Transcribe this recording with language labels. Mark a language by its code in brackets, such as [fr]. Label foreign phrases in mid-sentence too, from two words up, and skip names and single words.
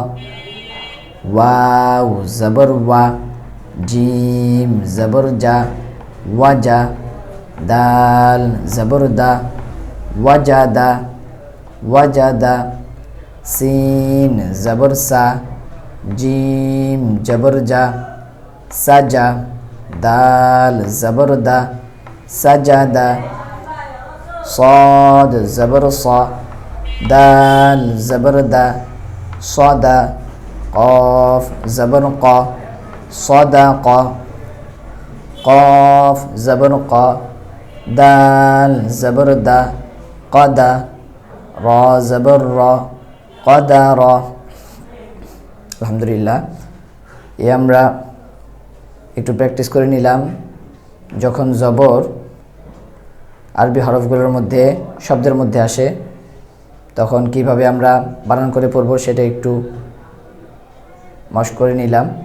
[ar] واو زبر وا، جيم زبر جا، وجا، دال زبر دا، وجدا، وجدا، سين زبر سا، جيم زبر جا، سجا، دال زبر دا، سجدا, صاد زبر صا، دال زبر دا، صدا، قاف زبر قا، صدق، قاف زبر قا، دال زبر دا، قدا، را زبر را، قدر। [bn] আলহামদুলিল্লাহ, আমরা একটু প্র্যাকটিস করে নিলাম। যখন জবর আরবি হরফগুলোর মধ্যে শব্দের মধ্যে আসে তখন কিভাবে আমরা বানান করে পড়ব সেটা একটু মশক করে নিলাম।